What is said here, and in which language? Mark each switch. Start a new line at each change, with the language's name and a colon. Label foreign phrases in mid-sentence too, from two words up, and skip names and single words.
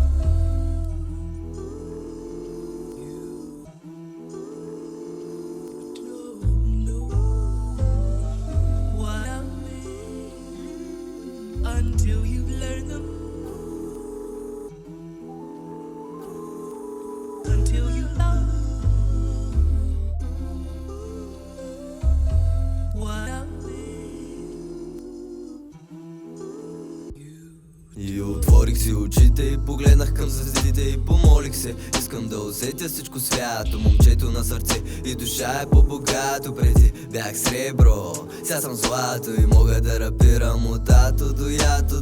English: Until you learn them, until you love what I
Bulgarian: И отворих си очите и погледнах към звездите и помолих се. Искам да усетя всичко свято, момчето на сърце и душа е по-богато. Преди бях сребро, сега съм злато и мога да рапирам от ато до ято.